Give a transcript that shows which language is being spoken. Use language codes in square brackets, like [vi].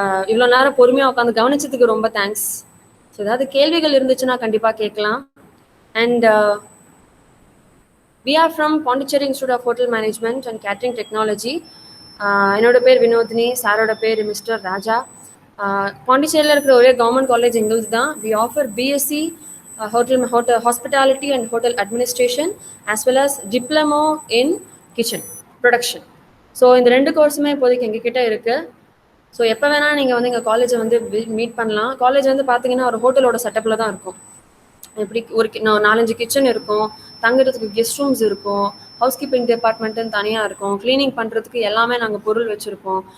[ta] இவ்வளோ நேரம் பொறுமையாக உட்காந்து கவனிச்சதுக்கு ரொம்ப தேங்க்ஸ். ஸோ ஏதாவது கேள்விகள் இருந்துச்சுன்னா கண்டிப்பாக கேட்கலாம். [en] And we are from Pondicherry Institute of Hotel Management and Catering Technology. [ta] என்னோட பேர் வினோதினி, சாரோட பேர் மிஸ்டர் ராஜா. பாண்டிச்சேரியில் இருக்கிற ஒரே கவர்மெண்ட் காலேஜ் எங்களுக்கு தான். [en] we offer BSc hotel hospitality and hotel administration as well as diploma in kitchen production. [ta] So இந்த 2 கோர்ஸுமே இப்போதைக்கு எங்ககிட்ட இருக்கு. ஸோ எப்போ வேணால் நீங்கள் வந்து எங்கள் காலேஜை வந்து மீட் பண்ணலாம். காலேஜ் வந்து பார்த்தீங்கன்னா ஒரு ஹோட்டலோட செட்டப்பில் தான் இருக்கும். எப்படி ஒரு 4-5 கிச்சன் இருக்கும், தங்குறதுக்கு கெஸ்ட் ரூம்ஸ் இருக்கும், ஹவுஸ் கீப்பிங் டிபார்ட்மெண்ட்டுன்னு தனியாக இருக்கும், கிளீனிங் பண்ணுறதுக்கு எல்லாமே நாங்கள் பொருள் வச்சுருப்போம்.